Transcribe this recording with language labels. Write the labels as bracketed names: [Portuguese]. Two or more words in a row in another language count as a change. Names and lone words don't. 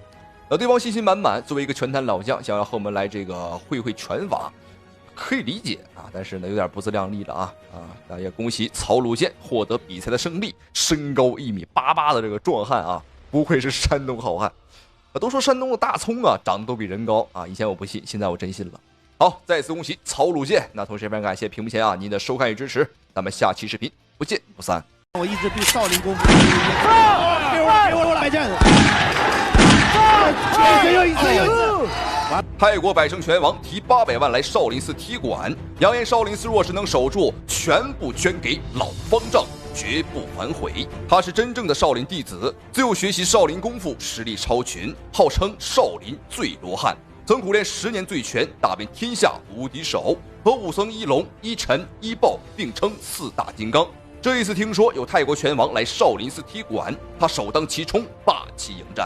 [Chinese] 對方信心滿滿，作為一個拳壇老將，想要和我們來這個會拳法，可以理解啊，但是呢有點不自量力了啊。那也恭喜曹魯健獲得比賽的勝利，身高1.88米的這個壯漢啊，不愧是山東好漢。都說山東的大蔥啊，長得都比人高啊！以前我不信，現在我真信了。好，再次恭喜曹魯健。那同時也非常感謝屏幕前啊您的收看與支持。咱们下期视频不见不散。我一直对少林功夫给我来劲！泰国百胜拳王提800万来少林寺踢馆，扬言少林寺若是能守住，全部捐给老方丈，绝不反悔。他是真正的少林弟子，自幼学習少林功夫，實力超群，號稱少林醉羅漢，曾苦練10年醉拳，打遍天下無敵手，和武僧一龍、一陳、一豹並稱4大金剛。這一次聽說有泰國拳王來少林寺踢館，他首當其衝，霸氣迎戰。